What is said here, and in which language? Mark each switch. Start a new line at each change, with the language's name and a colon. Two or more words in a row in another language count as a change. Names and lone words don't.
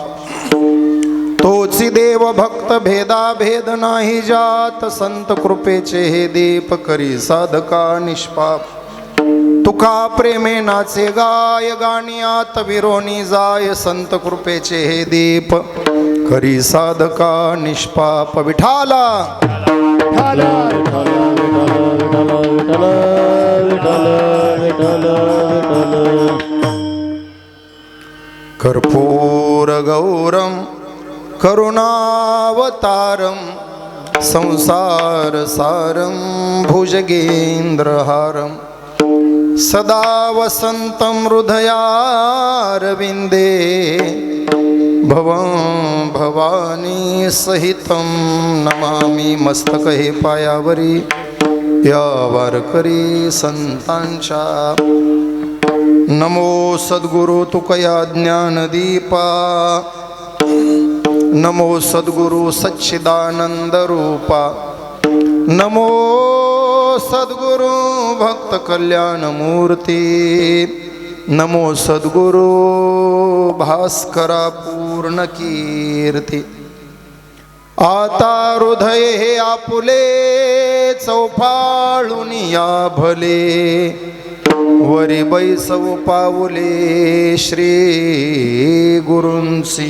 Marathi: तोची देव भक्त भेदा भेद नाही जात, संत कृपेचे हे दीप करी साधका निष्पाप। तुका प्रेमे नाचे गाय गाणियात विरोनी जाय, संत कृपेचे हे दीप करी साधका निष्पाप।
Sanskrit: विठाला कर्पूर गौरम करुणावतारम, संसार सारम भुजगेंद्रहारम, सदा वसंतं हृदयारविंदे, भवं भवानी सहितं नमामि।
Marathi: मस्तक हे पायावरी या वारकरी संतांच्या। नमो सद्गुरु तुकया ज्ञानदीपा, नमो सद्गुरु सच्चिदानंद रूपा, नमो सद्गुरु भक्त कल्याण मूर्ती, नमो सद्गुरु भास्करा पूर्ण कीर्ती। आता हृदय हे आपुले चौफाळून या भले, वरी बैसव पाऊले श्री गुरूंची।